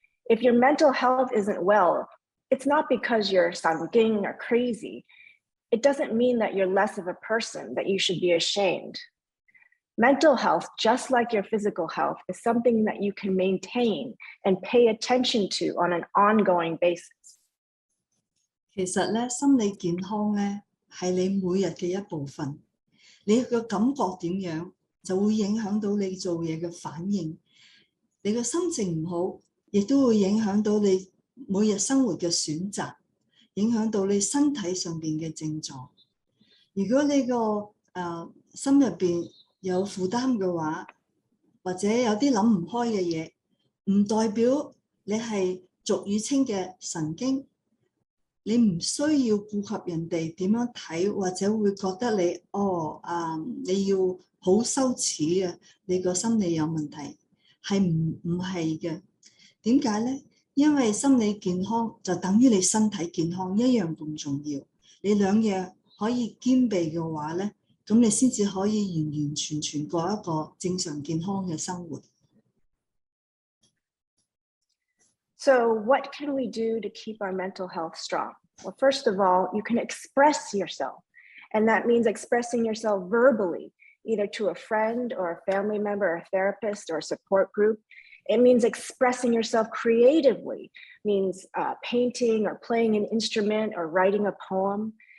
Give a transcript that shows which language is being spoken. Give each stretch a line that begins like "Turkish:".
English: If your mental health isn't well, it's not because you're sangging or crazy. It doesn't mean that you're less of a person, that you should be ashamed. Mental health, just like your physical health, is something that you can maintain and pay attention to on an ongoing basis.
Cantonese: 其實咧，心理健康咧係你每日嘅一部分，你嘅感覺點樣就會影響到你做嘢嘅反應。你嘅心情唔好，亦都會影響到你每日生活嘅選擇，影響到你身體上邊嘅症狀。如果你個心入邊有負擔嘅話，或者有啲諗唔開嘅嘢，唔代表你係俗語稱嘅神經。你唔需要顧及人哋點樣睇，或者會覺得你要好羞恥啊！你個心理有問題，係唔係嘅？點解呢？因為心理健康就等於你身體健康一樣咁重要。你兩樣可以兼備嘅話呢，咁你先至可以完完全全過一個正常健康嘅生活。
English: So what can we do to keep our mental health strong? Well, first of all, you can express yourself. And that means expressing yourself verbally, either to a friend or a family member, or a therapist or a support group. It means expressing yourself creatively, means painting or playing an instrument or writing a poem.